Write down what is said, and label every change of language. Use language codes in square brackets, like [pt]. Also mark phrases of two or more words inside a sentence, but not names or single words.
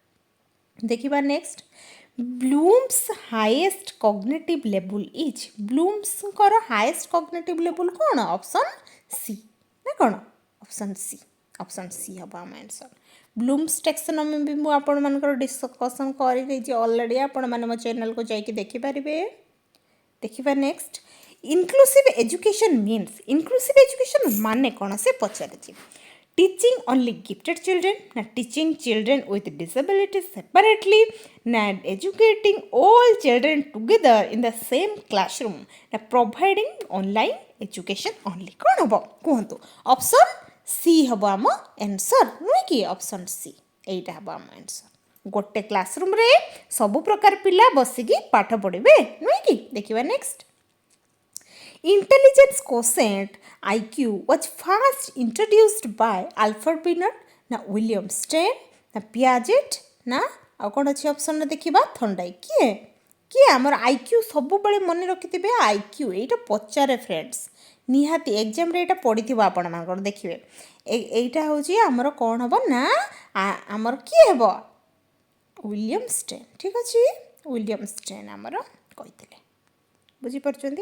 [or] ଦେଖିବା ନେକ୍ସଟ, [en] Bloom's highest cognitive level is, [or] ବ୍ଲୁମ୍ସଙ୍କର [en] highest cognitive level [or] କ'ଣ, [en] option C [or] ନା କ'ଣ, [en] option C, option C [or] ହେବ ଆମ ଆନ୍ସର୍। [en] Bloom's taxonomy [or] ବି ମୁଁ ଆପଣମାନଙ୍କର ଡିସ୍କସନ୍ କରିଦେଇଛି ଅଲରେଡ଼ି, ଆପଣମାନେ ମୋ ଚ୍ୟାନେଲ୍କୁ ଯାଇକି ଦେଖିପାରିବେ। ଦେଖିବା ନେକ୍ସଟ, [en] inclusive education means, inclusive education [or] ମାନେ କ'ଣ ସେ ପଚାରିଛି। [en] ଟିଚିଂ only gifted children, na teaching children with disabilities separately, na educating all children together in the same classroom, na providing online education only, [or] କ'ଣ ହେବ କୁହନ୍ତୁ। [en] option C [or] ହେବ ଆମ ଆନ୍ସର୍ ନୁହେଁ କି, [en] option C [or] ଏଇଟା ହେବ ଆମ ଆନ୍ସର୍। ଗୋଟେ କ୍ଲାସରୁମ୍ରେ ସବୁ ପ୍ରକାର ପିଲା ବସିକି ପାଠ ପଢ଼ିବେ ନୁହେଁ କି। ଦେଖିବା ନେକ୍ସଟ, [en] intelligence quotient IQ was first introduced by Alfred Binet, na William Stein, [or] na Piaget, na ଆଉ କ'ଣ ଅଛି ଅପସନ୍ରେ ଦେଖିବା, ଥଣ୍ଡାଇ, କିଏ ଆମର IQ ସବୁବେଳେ ମନେ ରଖିଥିବେ, IQ ଏଇଟା ପଚାରେ ଫ୍ରେଣ୍ଡସ୍, ନିହାତି ଏକ୍ଜାମ୍ରେ ଏଇଟା ପଡ଼ିଥିବ ଆପଣମାନଙ୍କର, ଦେଖିବେ ଏଇଟା ହେଉଛି ଆମର କ'ଣ ହେବ ନା ଆମର କିଏ ହେବ, ୱିଲିୟମ୍ ଷ୍ଟେନ୍, ଠିକ୍ ଅଛି, ୱିଲିୟମ୍ ଷ୍ଟେନ୍ ଆମର କହିଥିଲେ, ବୁଝିପାରୁଛନ୍ତି।